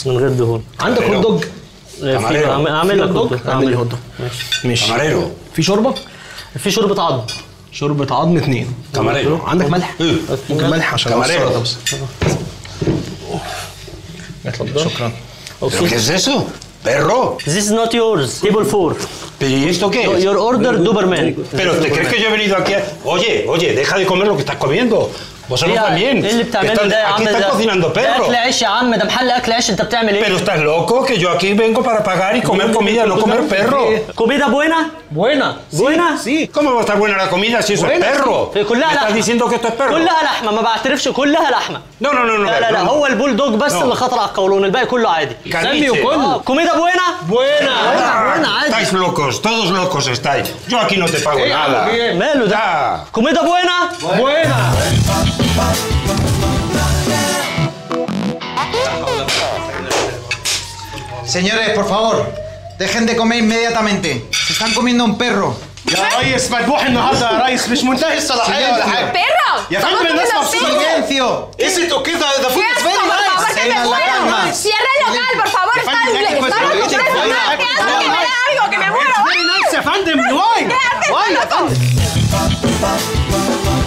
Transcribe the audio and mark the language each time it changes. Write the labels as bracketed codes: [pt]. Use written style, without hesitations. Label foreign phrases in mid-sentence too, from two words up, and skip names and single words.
[ar] من غير دهون. عندك [en] hot dog? [ar] اعمل لك [en] hot dog. [ar] اعمل لي [en] hot dog. [ar] ماشي. كاماريرو. في شوربه؟ في شوربه عظم. شوربه عظم 2. كاماريرو. عندك ملح؟ ممكن ملح عشان كاماريرو. بس. شكرا. [es] ¿Qué es eso? ¿Perro? [en] This is not yours. Table 4. [es] ¿Y esto qué es? [en] Your order, Doberman. [es] ¿Pero te crees que yo he venido aquí a... Oye, deja de comer lo que estás comiendo. Vosotros también. [ar] ايه اللي بتعمله ده يا عم؟ [es] Aquí están cocinando [ar] ده [es] perro. [ar] اكل عيش يا عم، ده محل اكل عيش، انت بتعمل ايه؟ [es] Pero estás loco que yo aquí vengo para pagar y comer comida, no comer perro. Comida buena? Buena. Buena? Sí. ¿Cómo va a estar buena la comida si eso es perro? [ar] كلها [es] ¿Me estás [ar] لحمه. [es] diciendo que esto es perro? [ar] كلها لحمه، ما بعترفش، كلها لحمه. [es] No. [ar] لا هو البول دوج بس اللي خطر على القولون، الباقي كله عادي. سمي وكل. [es] comida buena? [ar] بوينا عادي. [es] Estáis locos, todos locos estáis. Yo aquí no te pago nada. [ar] ماله ده؟ [es] comida buena? [ar] بوينا. [es] Señores, por favor, dejen de comer inmediatamente. Se están comiendo un perro. [ar] يا ريس مذبوح النهارده يا ريس، مش منتهي الصلاحيه ولا حاجه. [es] ¡Perro! [ar] يا فندم الناس مبسوطه. [es] ¡Silencio! Eso que da [en] food is very nice. [es] Tengan la calma. ¡Cierra el local, por favor! ¡Está algo que me muero! [en] Very nice [ar] يا فندم. واي. [es] ¡Quédate!